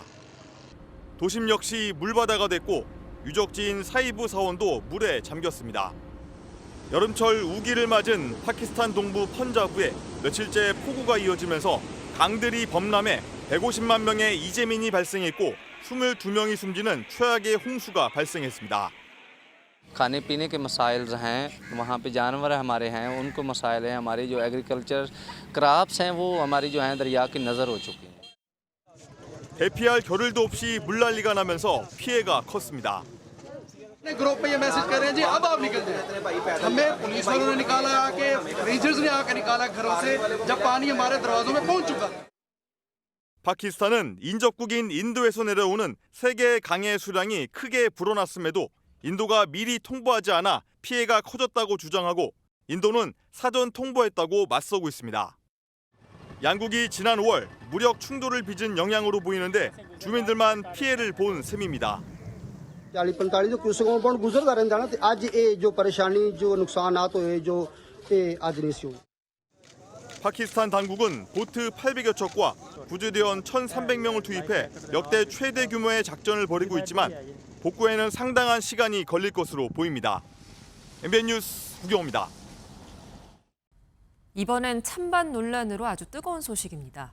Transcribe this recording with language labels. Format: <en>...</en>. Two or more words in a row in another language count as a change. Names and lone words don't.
<ko>도심 역시 물바다가 됐고 유적지인 사이부 사원도 물에 잠겼습니다. 여름철 우기를 맞은 파키스탄 동부 펀자브에 며칠째 폭우가 이어지면서 강들이 범람해 150만 명의 이재민이 발생했고 22명이 숨지는 최악의 홍수가 발생했습니다.</ko> <ur>کھانے پینے کے مسائل ہیں، وہاں پہ جانور ہمارے ہیں، ان کو مسائل ہیں، ہماری جو</ur> <en>agriculture crops</en> <ur>ہیں وہ ہماری جو ہیں دریا کی نذر ہو چکی ہیں.</ur> <ko>대피할 겨를도 없이 물난리가 나면서 피해가 컸습니다.</ko> <ur>گروپ پہ یہ میسج کر رہے ہیں جی اب آپ نکل جائے. ہمیں پولیس والوں نے نکالا آ کے، رینجرز نے آ کے نکالا گھروں سے جب پانی ہمارے دروازوں میں پہنچ چکا.</ur> <ko>파키스탄은 인접국인 인도에서 내려오는 세계의 강의 수량이 크게 불어났음에도 인도가 미리 통보하지 않아 피해가 커졌다고 주장하고 인도는 사전 통보했다고 맞서고 있습니다. 양국이 지난 5월 무력 충돌을 빚은 영향으로 보이는데 주민들만 피해를 본 셈입니다.</ko> <ur>40-45 جو کیوسکوں پر گزر کر رہے ہیں آج یہ جو پریشانی جو نقصانات ہوئے جو آج نہیں ہوئے.</ur> <ko>파키스탄 당국은 보트 800여 척과 구조대원 1,300명을 투입해 역대 최대 규모의 작전을 벌이고 있지만 복구에는 상당한 시간이 걸릴 것으로 보입니다. MBN 뉴스 구경호입니다. 이번엔 찬반 논란으로 아주 뜨거운 소식입니다.</ko>